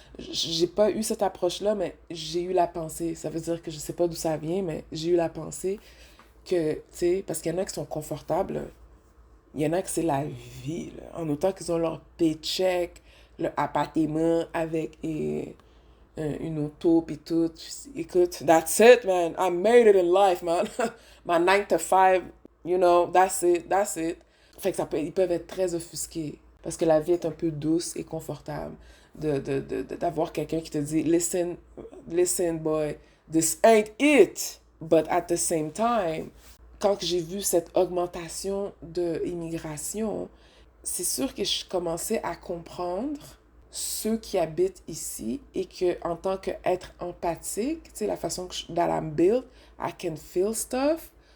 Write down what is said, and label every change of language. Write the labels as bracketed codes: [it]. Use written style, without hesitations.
[fr] J'ai pas eu cette approche-là, mais j'ai eu la pensée. Ça veut dire que je sais pas d'où ça vient, mais j'ai eu la pensée que, tu sais, parce qu'il y en a qui sont confortables, là. Il y en a que c'est la vie, là. En autant qu'ils ont leur paycheck, leur appartement avec une auto pis tout. Écoute, [en] that's it, man. I made it in life, man. My 9 to 5, you know, that's it, that's it. [fr] Fait que ils peuvent être très offusqués parce que la vie est un peu douce et confortable d'avoir quelqu'un qui te dit [en] listen, listen, boy, this ain't it. But at the same time, [fr] quand j'ai vu cette augmentation de immigration, c'est sûr que je commençais à comprendre ceux qui habitent ici et que en tant qu'être empathique, tu sais, la façon [en] that I'm built, I can feel stuff.